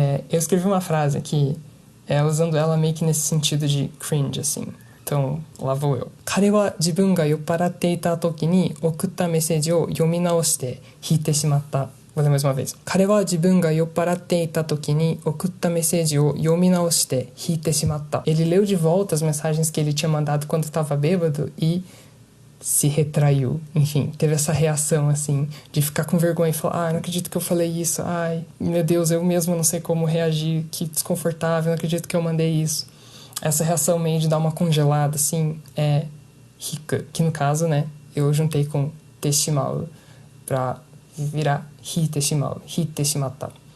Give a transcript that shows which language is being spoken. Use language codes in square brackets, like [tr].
[pt] Eu escrevi uma frase aqui, usando ela meio que nesse sentido de cringe, assim. Então, lá vou eu. [ja] 彼は自分が酔っ払っていた時に送ったメッセージを読み直して弾いてしまった。 [pt] Vou ler mais uma vez. [ja] 彼は自分が酔っ払っていた時に送ったメッセージを読み直して弾いてしまった。 [pt] Ele leu de volta as mensagens que ele tinha mandado quando estava bêbado e se retraiu, enfim, teve essa reação, assim, de ficar com vergonha e falar, não acredito que eu falei isso, meu Deus, eu mesmo não sei como reagir, que desconfortável, não acredito que eu mandei isso. Essa reação meio de dar uma congelada, assim, é hiku, que no caso, né, eu juntei com teshimaru pra virar hiteshimaru, hiteshimata.